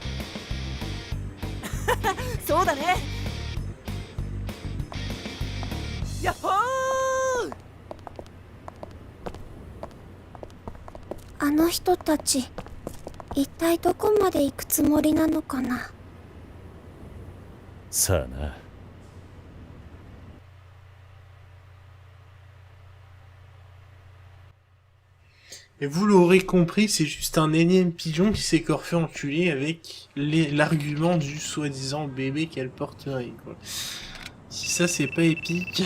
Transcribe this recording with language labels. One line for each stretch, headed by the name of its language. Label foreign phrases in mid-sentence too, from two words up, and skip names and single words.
Japanese: そうだね。やっほー！あの人たち一体どこまで行くつもりなのかな。さあな。
French: Et vous l'aurez compris, c'est juste un énième pigeon qui s'est fait enculer avec l'argument du soi-disant bébé qu'elle porterait, quoi. Si ça c'est pas épique...